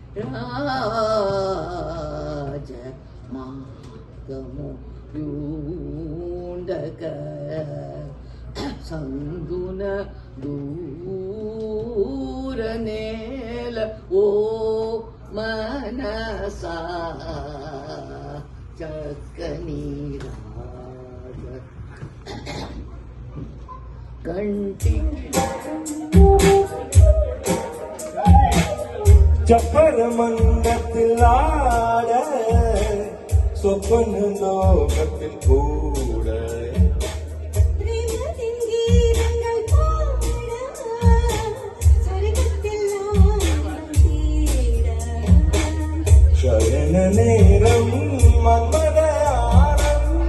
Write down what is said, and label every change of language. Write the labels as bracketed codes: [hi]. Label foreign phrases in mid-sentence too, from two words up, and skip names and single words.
[te] రాజ మార్గము యుండక సంగుణ దూర నేల ఓ మనస చక్కని రాజ కంటి [ml] ചപ്പര മന്ദത്തിലാട സ്വപ്ന ലോകത്തിൽ കൂട ശയന നേരം മന്മദയാനം